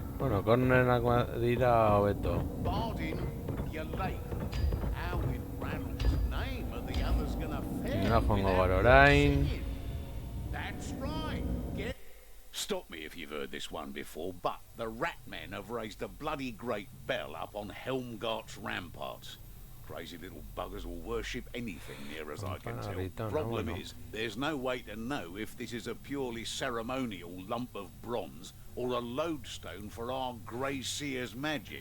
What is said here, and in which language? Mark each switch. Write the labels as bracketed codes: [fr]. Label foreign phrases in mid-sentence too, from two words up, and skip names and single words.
[eu] Bueno, cornerak dira hobeto. Bardin, [en] you're late. How in Ranald's name are the others gonna fare? [eu] Nora joango [en] without [eu] gara orain. [en] singing? That's right. Stop me if you've heard this one before, but the Ratmen have raised a bloody great bell up on Helmgart's ramparts. Crazy little buggers will worship anything near as I can tell. Problem is, there's no way to know if this is a purely ceremonial lump of bronze or a lodestone for our Grey Seer's magic.